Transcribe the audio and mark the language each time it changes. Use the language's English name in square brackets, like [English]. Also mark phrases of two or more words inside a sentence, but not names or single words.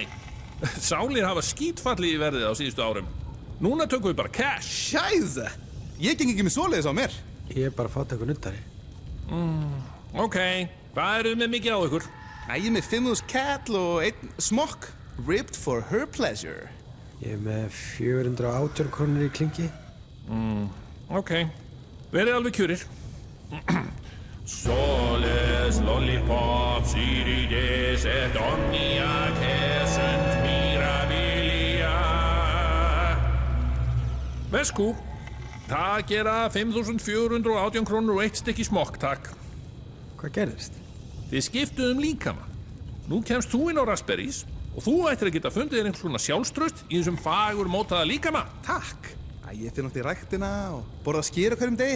[Icelandic] Sálir hafa skítfallið í verðið á síðustu árum. Núna tökum við bara cash. [German] Scheiße! [Icelandic] Ég geng ekki með svoleiðis á mér. Ég er bara fátækur nuddari. Ok, hvað eruð með mikið á ykkur? Ég er með 5.000 catl og 1 smokk. [English] Ribbed for her pleasure. [Icelandic] Ég er með 418 krónur í klingi. Ok, verið alveg kjurir. [Latin] Soles, lollipops, irides, et omnia sunt mirabilia. [Icelandic] Vesku, það gera 5.418 krónur og 1 stykki smokk, takk. Hvað gerðist? Þið skiptuðum líkama. Nú kemst þú inn á Raspberries og þú ættir að geta fundið þér einhvers svona sjálfstraust í þessum fagur mótaða líkama. Takk. Ég fyrir nátt í ræktina og borða skyr á hverjum degi.